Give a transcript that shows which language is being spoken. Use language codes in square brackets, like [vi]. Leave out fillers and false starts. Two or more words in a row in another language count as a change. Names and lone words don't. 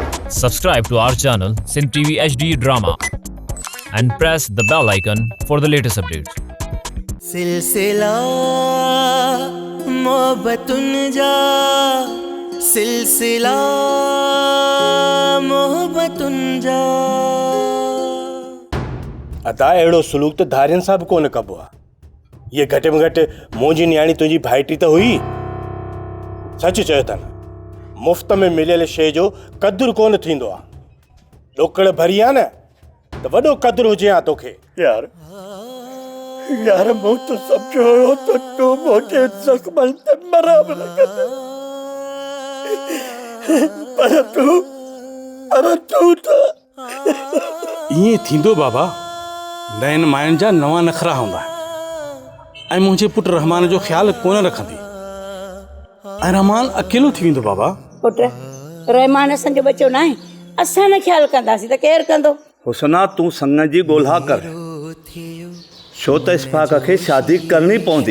[en] Subscribe to our channel Sindh TV HD Drama and press the bell icon for the latest updates. [sd] सिलसिला मोहब्बतुन जा सिलसिला मोहब्बतुन जा अदा अहिड़ो सुलूक त धारियनि सां बि कोन कबो आहे। ये घटि में घटि मुंहिंजी न्याणी तुंहिंजी भाइटी त हुई। सच चयो था न, मुफ़्त में मिलियल शइ जो क़दुरु कोन थींदो आहे। ॾोकड़ भरी आहे न त वॾो क़दुरु हुजे हा तोखे। यार मूं तो समझो हो तो तू मुझे जख्मन ते बराबर कर पर तू तो ये थींदो बाबा। नयन मायन जा नवा नखरा हूंदा ऐं मुंहिंजे पुटु रहमान जो ख्याल कोन रखंदी ऐं रहमान अकेलो थी वेंदो बाबा। पुट रहमान असांजो बच्चो न आहे, असां न ख्याल कंदासीं त केरु कंदो। हुसना तू संग जी ॻोल्हा कर, छो त इस्फाक खे शादी करणी पवंदी।